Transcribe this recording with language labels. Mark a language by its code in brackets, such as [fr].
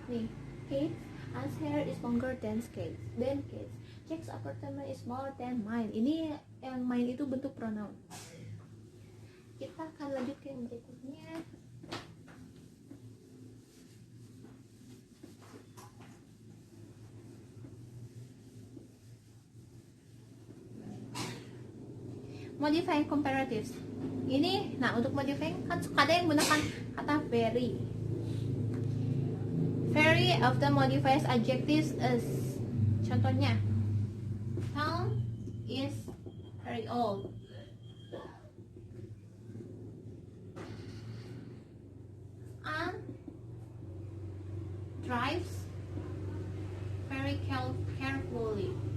[en] Nih, Kate, Anne's hair is longer than Kate's. Jack's apartment is smaller than mine. [id] Ini yang mine itu bentuk pronoun. Kita akan lanjut ke yang berikutnya. [en] Modifying comparatives. [id] Ini, nah untuk modifying kan suka ada yang menggunakan kata very. [en] Very often modifies adjectives as. [id] Contohnya, [en] Tom is very old. Anne drives very carefully.